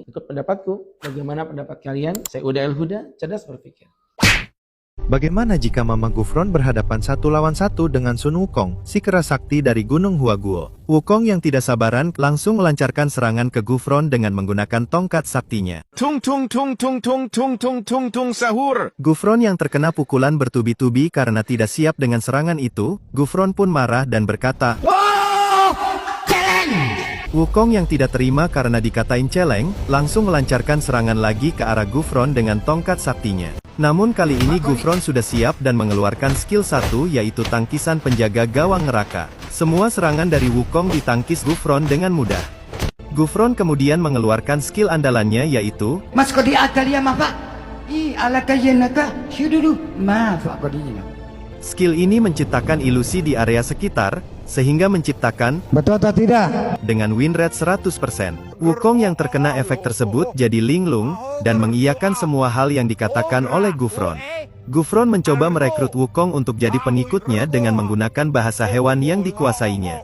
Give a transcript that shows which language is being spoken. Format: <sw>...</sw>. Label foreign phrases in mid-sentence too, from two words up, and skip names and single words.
<id>Ikut pendapatku, bagaimana pendapat kalian? Saya Uda El Huda, cerdas berpikir. Bagaimana jika Mama Gufron berhadapan 1 lawan 1 dengan Sun Wukong, si kera sakti dari Gunung Huaguo? Wukong yang tidak sabaran langsung melancarkan serangan ke Gufron dengan menggunakan tongkat saktinya. Tung tung tung tung tung tung tung tung tung sahur. Gufron yang terkena pukulan bertubi-tubi karena tidak siap dengan serangan itu, Gufron pun marah dan berkata, Wukong yang tidak terima karena dikatain celeng, langsung melancarkan serangan lagi ke arah Gufron dengan tongkat saktinya. Namun kali ini Gufron sudah siap dan mengeluarkan skill 1 yaitu tangkisan penjaga gawang neraka. Semua serangan dari Wukong ditangkis Gufron dengan mudah. Gufron kemudian mengeluarkan skill andalannya yaitu Mas kodi akalia maaf. Ala kayenaka syududu maaf kodina. Skill ini menciptakan ilusi di area sekitar, sehingga menciptakan Betul atau tidak? dengan win rate 100%. Wukong yang terkena efek tersebut jadi linglung, dan mengiyakan semua hal yang dikatakan oleh Gufron. Gufron mencoba merekrut Wukong untuk jadi pengikutnya dengan menggunakan bahasa hewan yang dikuasainya.</id>